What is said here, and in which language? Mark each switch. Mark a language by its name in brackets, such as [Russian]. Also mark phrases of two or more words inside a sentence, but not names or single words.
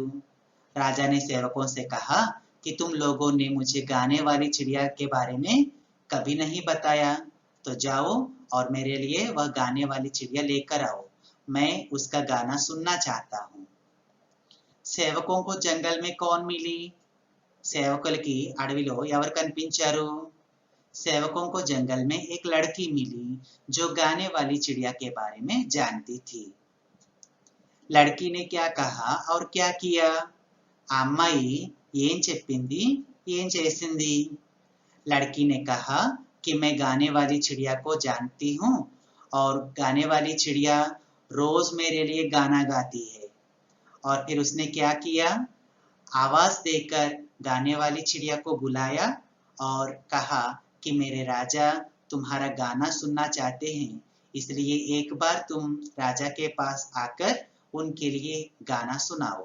[Hindi] राजा ने सेवकों से कहा कि तुम लोगों ने मुझे गाने वाली चिड़िया के बारे में कभी नहीं बताया, तो जाओ और मेरे लिए वह गाने वाली चिड़िया लेकर आओ. मैं उसका गाना सुनना चाहता हूँ. సేవకోं को जंगल में कौन मिली? [Telugu] సేవకులకి అడవిలో ఎవరు కనిపించారు? [Hindi] सेवकों को जंगल में एक लड़की मिली जो गाने वाली चिड़िया के बारे में जानती थी. लड़की ने क्या कहा और क्या किया? [Telugu] ఆ అమ్మాయి ఏం చెప్పింది, ఏం చేసింది? [Hindi] लड़की ने कहा कि मैं गाने वाली चिड़िया को जानती हूँ और गाने वाली चिड़िया रोज मेरे लिए गाना गाती है. और फिर उसने क्या किया? आवाज देकर गाने वाली चिड़िया को बुलाया और कहा कि मेरे राजा तुम्हारा गाना सुनना चाहते हैं, इसलिए एक बार तुम राजा के पास आकर उनके लिए गाना सुनाओ.